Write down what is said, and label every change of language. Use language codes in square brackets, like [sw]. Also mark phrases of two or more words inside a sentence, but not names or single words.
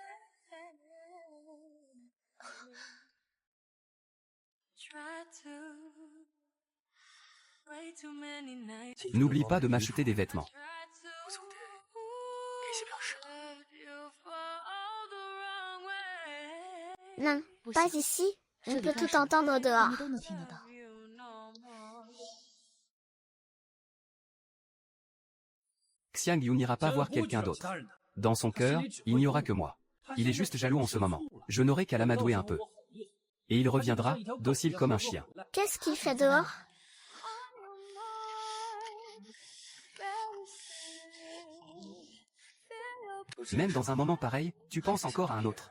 [fr] N'oublie pas de m'acheter des vêtements. Non, pas ici. On peut tout entendre dehors. [zh] 你都能听得到。 [fr] Xiang Yu n'ira pas voir quelqu'un d'autre. Dans son cœur, il n'y aura que moi. Il est juste jaloux en ce moment. Je n'aurai qu'à l'amadouer un peu. Et il reviendra, docile comme un chien. Qu'est-ce qu'il fait dehors? Même dans un moment pareil, tu penses encore à un autre.